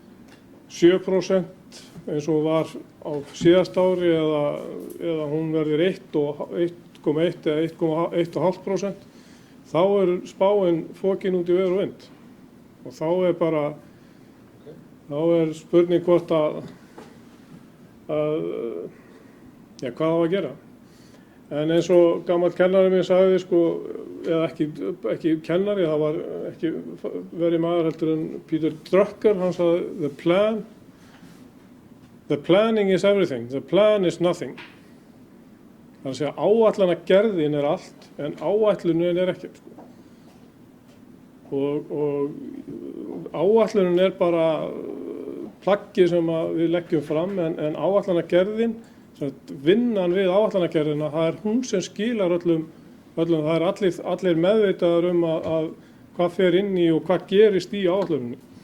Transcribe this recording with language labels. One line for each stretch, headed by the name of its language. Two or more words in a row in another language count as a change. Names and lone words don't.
Icelandic: 7% eins og var á síðast ári eða hún verður 1,1 eða 1,5% þá er spáin fokin út í veður og vind og þá er spurning hvort hvað á að gera. En eins og gamall kennari minn sagði eða ekki kennari, það var ekki verið maður heldur en Peter Drucker, hann sagði
English: the planning is everything, the plan is nothing.
Icelandic: Það er að segja áætlanagerðin er allt en áætlunin er ekkert. og áætlunin er bara plaggið sem við leggjum fram en áætlanagerðin, vinnan við áætlanagerðina, það er hún sem skilar öllum það er allir meðvitaðar að hvað fer inn í og hvað gerist í áætluninni.